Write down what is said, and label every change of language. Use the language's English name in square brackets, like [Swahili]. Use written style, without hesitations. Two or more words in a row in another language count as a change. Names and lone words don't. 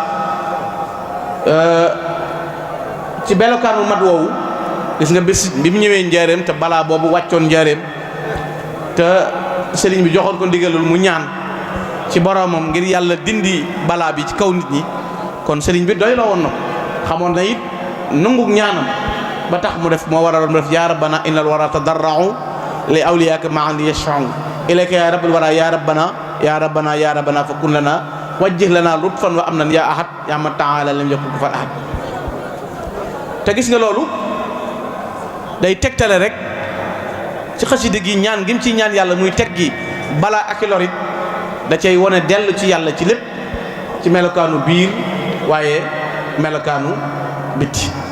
[Wolof] ci melokaan wu mat woowu gis nga bis bi mu ñëwee njaareem te balaa boobu wàccoon njaareem te sëriñ bi joxoon ko ndigalul mu ñaan ci boromam ngir yàlla dindi balaa bi ci kaw nit ñi kon sëriñ bi doy la woon na ko xamoon na it nangu ñaanam ba tax mu def moo waraloon mu def [Arabic] يا ربنا إن الورى تضرعوا لأوليائك معا يشفعوا إليك يا رب الورى يا ربنا يا ربنا يا ربنا فكن لنا وجه لنا لطفا وأمنا يا أحد يا من تعالى لم يكن كفوا أحد [Wolof] te gis nga loolu day tegtale rek ci xasida gi ñaan gi mu ci ñaan yàlla muy teg gi balaa ak lorit da cay wone dellu ci yàlla ci lépp ci melokaanu biir waaye melokaanu bitti